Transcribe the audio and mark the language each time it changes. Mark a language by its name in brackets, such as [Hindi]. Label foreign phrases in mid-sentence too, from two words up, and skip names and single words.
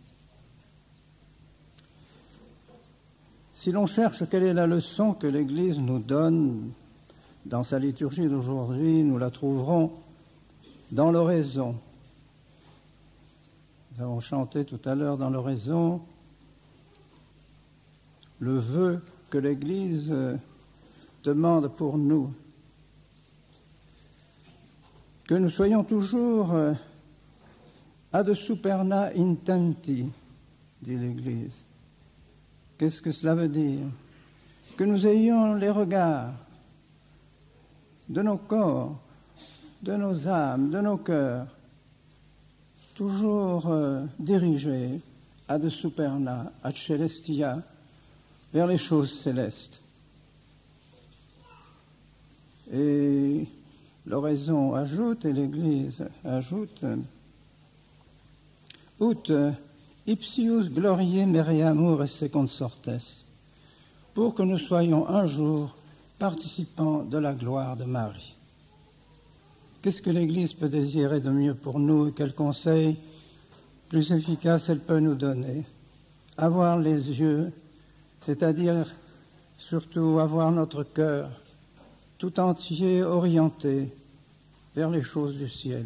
[French] Si l'on cherche quelle est la leçon que l'Église nous donne dans sa liturgie d'aujourd'hui, nous la trouverons dans l'oraison. Nous avons chanté tout à l'heure dans l'oraison le vœu que l'Église demande pour nous. Que nous soyons toujours [Latin] ad superna intenti, [French] dit l'Église. Qu'est-ce que cela veut dire? Que nous ayons les regards de nos corps, de nos âmes, de nos cœurs, toujours dirigés [Latin] ad superna, ad celestia, [French] vers les choses célestes. Et l'oraison ajoute, et l'Église ajoute, [Latin] ut ipsius gloriae meriamur esse consortes, [French] pour que nous soyons un jour participants de la gloire de Marie. Qu'est-ce que l'Église peut désirer de mieux pour nous et quel conseil plus efficace elle peut nous donner? Avoir les yeux, c'est-à-dire surtout avoir notre cœur tout entier orienté vers les choses du ciel.